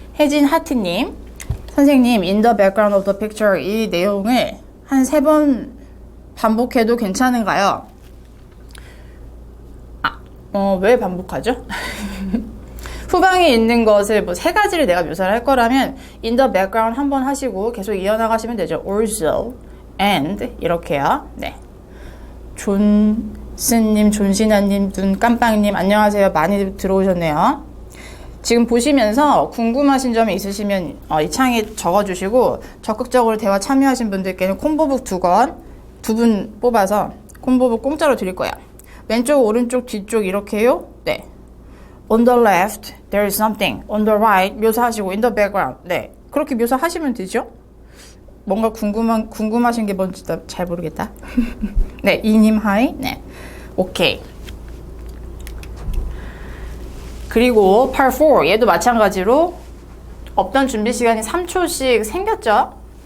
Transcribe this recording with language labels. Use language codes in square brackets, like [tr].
[ko] 혜진 하트님, 선생님 [en] in the background of the picture [ko] 이 내용을 한 3번 반복해도 괜찮은가요? 왜 반복하죠? 후방에 있는 것을 3가지를 내가 묘사를 할 거라면 [en] in the background [ko] 한번 하시고 계속 이어나가시면 되죠. also, and 이렇게요. 네. 존스님, 존신아님, 눈깜빵님 안녕하세요. 많이 들어오셨네요. 지금 보시면서 궁금하신 점이 있으시면 이 창에 적어주시고 적극적으로 대화 참여하신 분들께는 콤보북 2권 2분 뽑아서 콤보북 공짜로 드릴 거예요. 왼쪽, 오른쪽, 뒤쪽 이렇게요. 네. [en] On the left, there is something. On the right, [ko] 묘사하시고 [en] in the background. [ko] 네, 그렇게 묘사하시면 되죠. 뭔가 궁금하신 게 뭔지 잘 모르겠다. 네, 이님 하이. 네, 오케이. 그리고 part 4, 얘도 마찬가지로 없던 준비 시간이 3초씩 생겼죠.